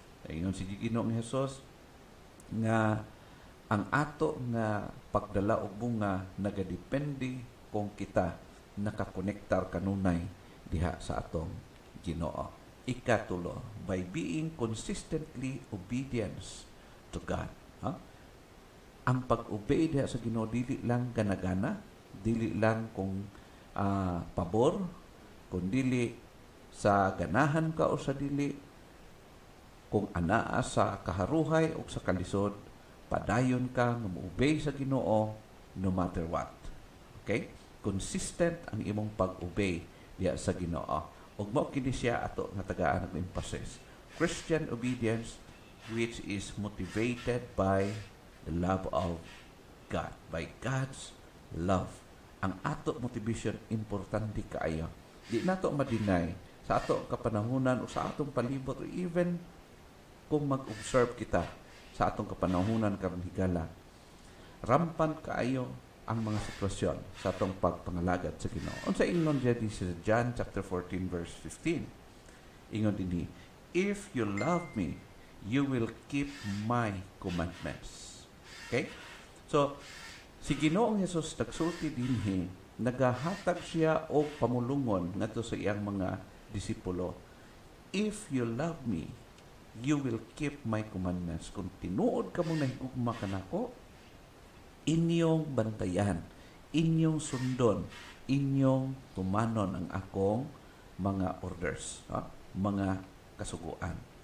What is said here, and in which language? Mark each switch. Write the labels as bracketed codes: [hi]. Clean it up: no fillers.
[ceb] Ingon si Ginoong Hesus nga ang ato nga pagdala og bunga nagadepende kung kita nakakonektar kanunay diha sa atong Ginoo. [en] Ikatulo, by being consistently obedience to God. Ha? [ceb] Ang pag-obey diha sa Ginoo dili lang gana-gana, dili lang kung pabor, kung dili sa ganahan ka o sa dili, kung anaa sa kaharuhay o sa kalisod, padayon ka nga mo-obey sa Ginoo [en] no matter what. [ceb] Okay? Consistent ang imong pag-obey diha sa Ginoo. Ug mao kini siya ato nga tagaan ng emphasis. [en] Christian obedience which is motivated by the love of God, by God's love. [ceb] Ang ato motivation importante kaayo. Di nato ma-deny sa ato kapanahunan o sa atong palibot or even kung mag-observe kita sa atong kapanahunan karon higala. Rampant kaayo ang mga sitwasyon sa atong pagpangalagad sa Ginoo. Unsa ingon diya sa John chapter 14 verse 15. Ingon dinhi, [en] if you love me, you will keep my commandments. Okay? [ceb] So, si Ginoong Hesus nagsulti dinhi, nagahatag siya og pamulungon ngadto sa iyang mga disipulo. [en] If you love me, you will keep my commandments. [ceb] Kung tinuod ka mo nahigugma kanako, inyong bantayan, inyong sundon, inyong tumanon ang akong mga orders, mga kasuguan.